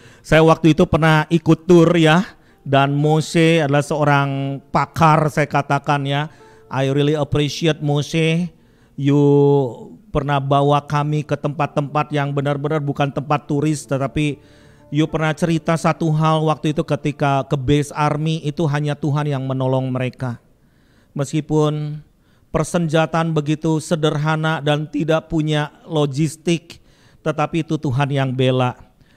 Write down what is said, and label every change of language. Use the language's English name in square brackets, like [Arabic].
[Indonesian] Saya waktu itu pernah ikut tur ya, dan Mose adalah seorang pakar, saya katakan ya. [English] I really appreciate Mose. [Indonesian] You pernah bawa kami ke tempat-tempat yang benar-benar bukan tempat turis, tetapi you pernah cerita satu hal waktu itu ketika ke base army, itu hanya Tuhan yang menolong mereka. Meskipun persenjataan begitu sederhana dan tidak punya logistik, tetapi itu Tuhan yang bela.